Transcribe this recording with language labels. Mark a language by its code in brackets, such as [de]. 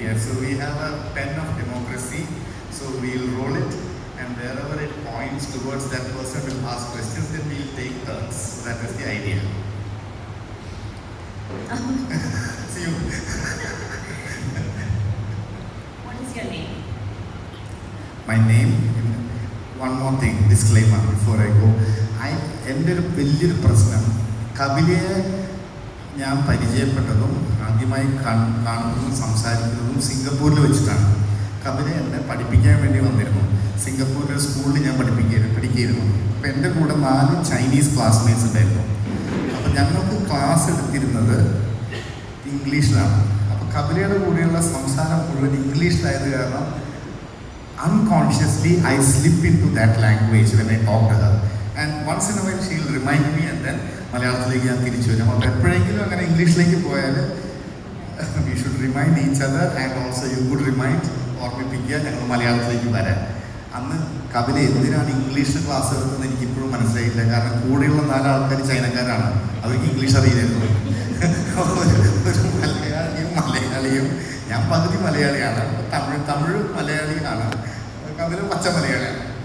[en] Yeah, so we have a pen of democracy. So we'll roll it, and wherever it points towards that person will ask questions, then we'll take turns. So that is the idea. See you. What is your name? My name, one more thing, disclaimer before I go. [ml] എൻ്റെ ഒരു വലിയൊരു പ്രശ്നം കപിലയെ ഞാൻ പരിചയപ്പെട്ടതും ആദ്യമായി കാണുന്നതും സംസാരിക്കുന്നതും സിംഗപ്പൂരിൽ വെച്ചിട്ടാണ്. കപില എന്നെ പഠിപ്പിക്കാൻ വേണ്ടി വന്നിരുന്നു. സിംഗപ്പൂരിലെ സ്കൂളിൽ ഞാൻ പഠിക്കുകയായിരുന്നു. അപ്പോൾ എൻ്റെ കൂടെ 4 ചൈനീസ് ക്ലാസ്മേറ്റ്സ് ഉണ്ടായിരുന്നു. അപ്പോൾ ഞങ്ങൾക്ക് ക്ലാസ് എടുത്തിരുന്നത് ഇംഗ്ലീഷിലാണ്. അപ്പോൾ കപിലയുടെ കൂടെയുള്ള സംസാരം മുഴുവൻ ഇംഗ്ലീഷിലായത് കാരണം [en] unconsciously I slip into that language when I talk to her. And once in a while she will remind me, and then [ml] മലയാളത്തിലേക്ക് ഞാൻ തിരിച്ചു വരും. അപ്പോൾ എപ്പോഴെങ്കിലും അങ്ങനെ ഇംഗ്ലീഷിലേക്ക് പോയാൽ [en] we should remind each other, and also you could remind, [ml] ഓർമ്മിപ്പിക്കുക ഞങ്ങൾ മലയാളത്തിലേക്ക് വരാൻ. അന്ന് കപില എന്തിനാണ് ഇംഗ്ലീഷ് ക്ലാസ് എടുത്തതെന്ന് എനിക്കിപ്പോഴും മനസ്സിലായില്ല. കാരണം കൂടെയുള്ള 4 ആൾക്കാർ ചൈനക്കാരാണ്, അവർക്ക് ഇംഗ്ലീഷ് അറിയില്ലായിരുന്നു. ഒരു മലയാളിയും ഞാൻ പകുതി മലയാളിയാണ്, തമിഴ് മലയാളിയാണ്, കപില പച്ച മലയാളിയാണ്.